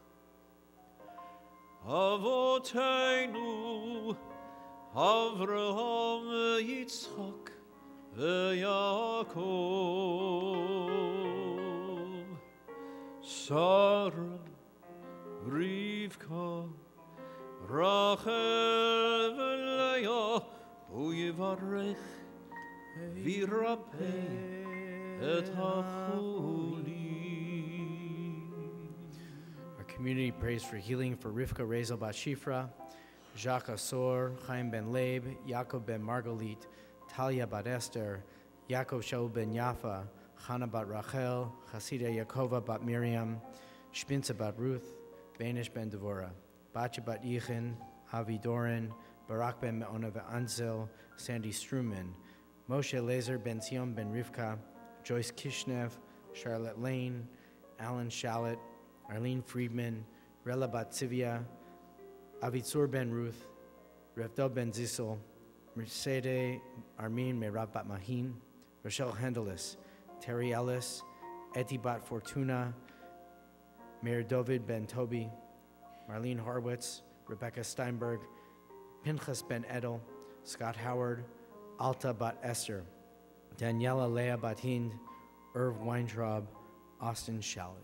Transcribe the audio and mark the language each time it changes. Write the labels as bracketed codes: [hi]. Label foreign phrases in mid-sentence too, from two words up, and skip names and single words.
[he] אבותינו אברהם יצחק ויעקב שרה רבקה רחל ולאה ויברך וירפא את החולים. [en] Our community prays for healing for Rivka Rezel Bat Shifra, Jacques Asor, Chaim ben Leib, Yaakov ben Margalit, Talia bat Esther, Yaakov Shaul ben Yafa, Chana bat Rachel, Chasida Yakova bat Miriam, Shpinza bat Ruth, Banish ben Devorah, Bacha bat Yichin, Avi Doran, Barak ben Me'ona ve'Anzel, Sandy Struman, Moshe Lezer ben Zion ben Rivka, Joyce Kishnev, Charlotte Lane, Alan Shallett, Arlene Friedman, Rela bat Tzivia, Avitzur ben Ruth, Revdel ben Zissel, Mercedes Armin Merab bat Mahin, Rochelle Hendelis, Terry Ellis, Eti bat Fortuna, Mayor David ben Toby, Marlene Horwitz, Rebecca Steinberg, Pinchas ben Edel, Scott Howard, Alta bat Esther, Daniela Leah bat Hind, Irv Weintraub, Austin Shallett.